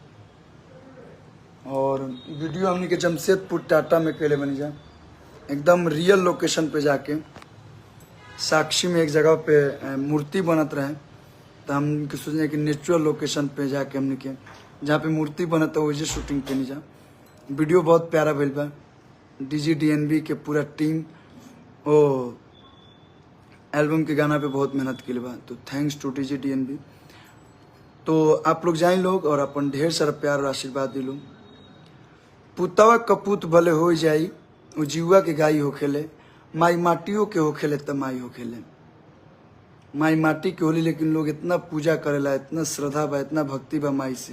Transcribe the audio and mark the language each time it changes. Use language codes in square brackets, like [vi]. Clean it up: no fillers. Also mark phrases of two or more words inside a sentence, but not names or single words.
[bho] और वीडियो हमने के जमशेदपुर टाटा में कैले बनी जा, एकदम [en] real location [bho] पे जाके, साक्षी में एक जगह पे मूर्ति बनत रहे, तो हम सोचे कि [en] natural location [bho] पे जाके हमने के जहाँ पे मूर्ति बनत है वही शूटिंग कैनी जा। वीडियो बहुत प्यारा भेल बा। DGDNB के पूरा टीम ओ एल्बम के गाना पे बहुत मेहनत के बा, तो [en] thanks to [bho] DGDNB। तो आप लोग जाए लोग और अपन ढेर सारा प्यार और आशीर्वाद दिलो। पुतवा कपूत भले हो जाई, वो जीवा के गाई होखेले, माई माटियों के होखेले त माई होखेले। माई माटी के होली, लेकिन लोग इतना पूजा करेला, इतना श्रद्धा बा, इतना भक्ति बा माई से।